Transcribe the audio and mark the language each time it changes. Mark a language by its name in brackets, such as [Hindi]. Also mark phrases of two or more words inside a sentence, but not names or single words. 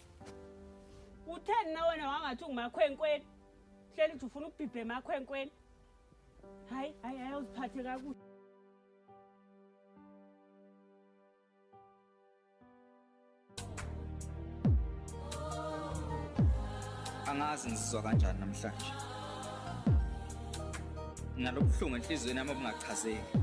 [Xhosa] Utheni na wena wangathi ungumakhwenkweni? Hleli uthi ufuna ukubhibhe emakhwenkweni. Hayi awuziphathe kakuhle. [Zulu] Angazi ngizizwa kanjani namhlanje. Nalobuhlungu enhlizweni yami obungachazeki.